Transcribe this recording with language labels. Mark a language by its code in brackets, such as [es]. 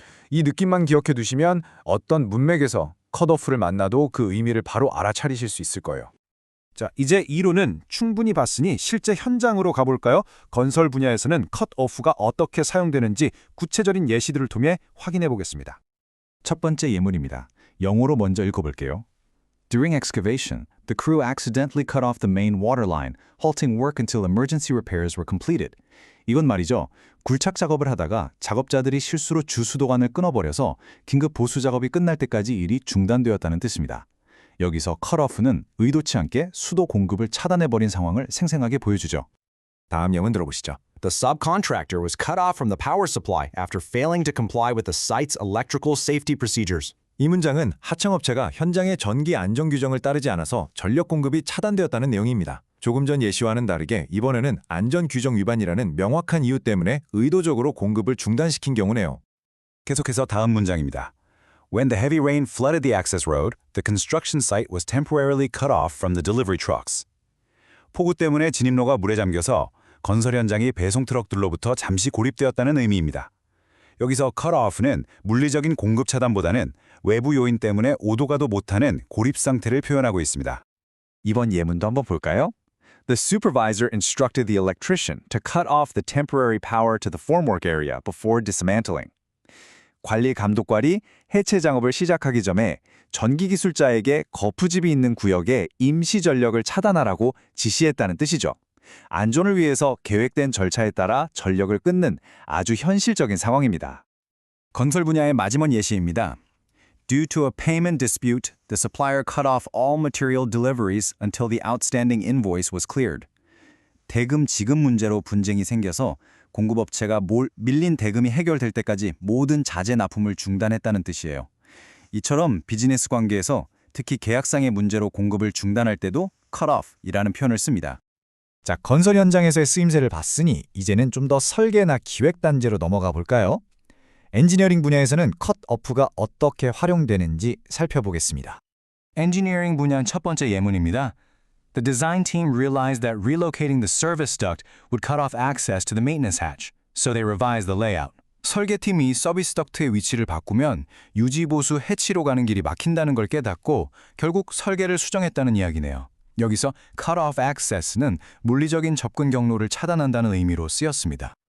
[ko] 이 느낌만 기억해 두시면 어떤 문맥에서 컷오프를 만나도 그 의미를 바로 알아차리실 수 있을 거예요. 자, 이제 이론은 충분히 봤으니 실제 현장으로 가볼까요? 건설 분야에서는 컷오프가 어떻게 사용되는지 구체적인 예시들을 통해 확인해 보겠습니다. 첫 번째 예문입니다. 영어로 먼저 읽어볼게요. [en] During excavation, the crew accidentally cut off the main water line, halting work until emergency repairs were completed. [ko] 이건 말이죠. 굴착 작업을 하다가 작업자들이 실수로 주수도관을 끊어버려서 긴급 보수 작업이 끝날 때까지 일이 중단되었다는 뜻입니다. 여기서 cut off는 의도치 않게 수도 공급을 차단해버린 상황을 생생하게 보여주죠. 다음 예문 들어보시죠. [en] The subcontractor was cut off from the power supply after failing to comply with the site's electrical safety procedures. [ko] 이 문장은 하청업체가 현장의 전기 안전 규정을 따르지 않아서 전력 공급이 차단되었다는 내용입니다. 조금 전 예시와는 다르게 이번에는 안전 규정 위반이라는 명확한 이유 때문에 의도적으로 공급을 중단시킨 경우네요. 계속해서 다음 문장입니다. [en] When the heavy rain flooded the access road, the construction site was temporarily cut off from the delivery trucks. [ko] 폭우 때문에 진입로가 물에 잠겨서 건설 현장이 배송 트럭들로부터 잠시 고립되었다는 의미입니다. 여기서 cut off는 물리적인 공급 차단보다는 외부 요인 때문에 오도 가도 못하는 고립 상태를 표현하고 있습니다. 이번 예문도 한번 볼까요? [en] The supervisor instructed the electrician to cut off the temporary power to the formwork area before dismantling. [ko] 관리 감독관이 해체 작업을 시작하기 전에 전기 기술자에게 거푸집이 있는 구역에 임시 전력을 차단하라고 지시했다는 뜻이죠. 안전을 위해서 계획된 절차에 따라 전력을 끊는 아주 현실적인 상황입니다. 건설 분야의 마지막 예시입니다. [en] Due to a payment dispute, the supplier cut off all material deliveries until the outstanding invoice was cleared. [ko] 대금 지급 문제로 분쟁이 생겨서 공급업체가 밀린 대금이 해결될 때까지 모든 자재 납품을 중단했다는 뜻이에요. 이처럼 비즈니스 관계에서 특히 계약상의 문제로 공급을 중단할 때도 cut off이라는 표현을 씁니다. 자, 건설 현장에서의 쓰임새를 봤으니 이제는 좀 더 설계나 기획 단계로 넘어가 볼까요? 엔지니어링 분야에서는 컷오프가 어떻게 활용되는지 살펴보겠습니다. 엔지니어링 분야 첫 번째 예문입니다. [en] The design team realized that relocating the service duct would cut off access to the maintenance hatch, so they revised the layout. [ko] 설계팀이 서비스 덕트의 위치를 바꾸면 유지보수 해치로 가는 길이 막힌다는 걸 깨닫고 결국 설계를 수정했다는 이야기네요. 여기서 cut off access는 물리적인 접근 경로를 차단한다는 의미로 쓰였습니다.